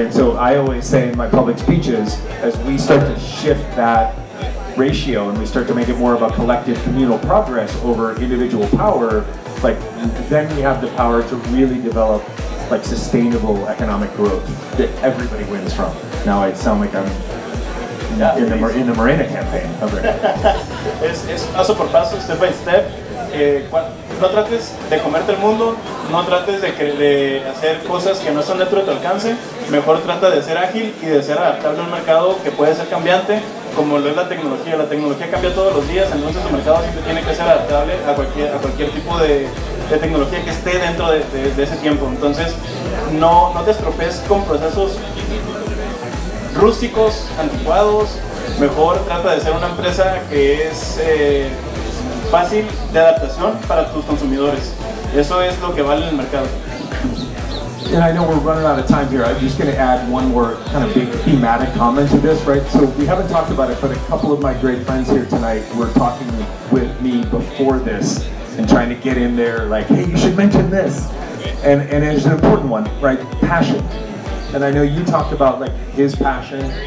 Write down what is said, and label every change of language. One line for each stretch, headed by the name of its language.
English: And so I always say in my public speeches, as we start to shift that ratio and we start to make it more about collective communal progress over individual power, like then we have the power to really develop like sustainable economic growth that everybody wins from. Now I sound like I'm in the Morena campaign.
Spanish: Es paso por paso,
English: step by step.
Spanish: No trates de comerte el mundo, no trates de hacer cosas que no son dentro de tu alcance, mejor trata de ser ágil y de ser adaptable a un mercado que puede ser cambiante, como lo es la tecnología cambia todos los días, entonces el mercado siempre tiene que ser adaptable a cualquier tipo de tecnología que esté dentro de ese tiempo, entonces no te estropees con procesos rústicos, anticuados, mejor trata de ser una empresa que es fácil de adaptación para tus consumidores. Eso es lo que vale en el mercado.
English: And I know we're running out of time here. I'm just going to add one more kind of big thematic comment to this, right? So we haven't talked about it, but a couple of my great friends here tonight were talking with me before this and trying to get in there like, hey, you should mention this. And it's an important one, right? Passion. And I know you talked about like his passion.